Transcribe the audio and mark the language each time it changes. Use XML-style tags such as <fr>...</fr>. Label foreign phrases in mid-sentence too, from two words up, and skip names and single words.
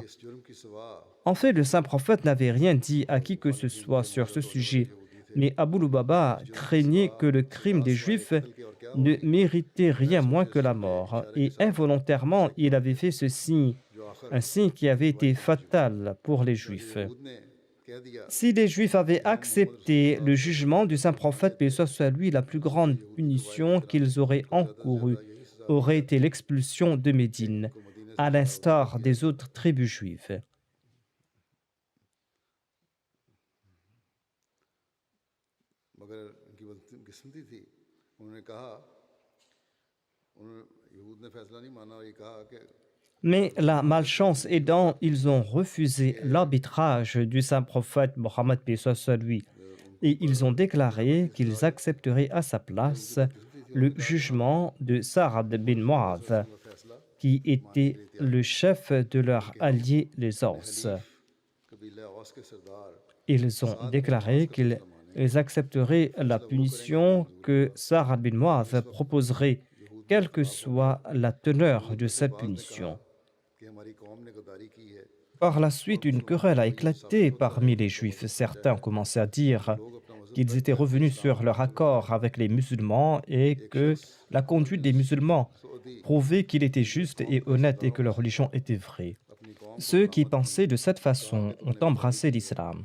<fr>En fait, le saint prophète n'avait rien dit à qui que ce soit sur ce sujet, mais Abu Lubaba craignait que le crime des Juifs ne méritait rien moins que la mort, et involontairement, il avait fait ce signe, un signe qui avait été fatal pour les Juifs. Si les Juifs avaient accepté le jugement du saint prophète, paix soit sur lui, la plus grande punition qu'ils auraient encourue aurait été l'expulsion de Médine, à l'instar des autres tribus juives.</fr> <ur>مگر ان کی بدقسمتی تھی انہوں نے کہا انہوں نے یہود نے فیصلہ نہیں مانا اور یہ کہا کہ</ur> <fr>Mais la malchance aidant, ils ont refusé l'arbitrage du saint prophète Mohammed paix soit sur lui, et ils ont déclaré qu'ils accepteraient à sa place le jugement de Sa'ad bin Mu'adh, qui était le chef de leur allié les Aus.</fr> <ur>قبیلہ اوس کے سردار</ur> <fr>Ils ont déclaré qu'ils accepteraient la punition que Sa'ad bin Mu'adh proposerait, quelle que soit la teneur de cette punition.</fr> <ur>کہ ہماری قوم نے غداری کی ہے</ur> <fr>Par la suite, une querelle a éclaté parmi les Juifs. Certains ont commencé à dire qu'ils étaient revenus sur leur accord avec les musulmans et que la conduite des musulmans prouvait qu'il était juste et honnête et que leur religion était vraie. Ceux qui pensaient de cette façon ont embrassé l'islam.</fr>